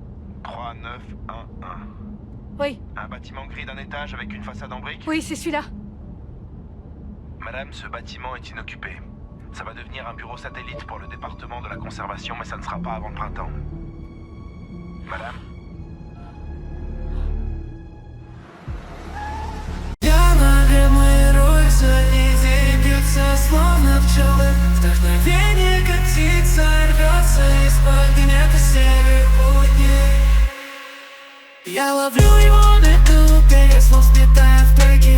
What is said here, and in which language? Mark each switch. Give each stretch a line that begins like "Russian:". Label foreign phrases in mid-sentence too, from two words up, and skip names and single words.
French: 3911. Oui. Un bâtiment gris d'un étage avec une façade en briques? Oui, c'est celui-là. Madame, ce bâtiment est inoccupé. Ça va devenir un bureau satellite pour le département de la conservation, mais ça ne sera pas avant le printemps. Madame?
Russian: Словно пчелы, вдохновение катится, рвется из-под гнета серых будней. Я ловлю его на лету, переслов сметая в треке.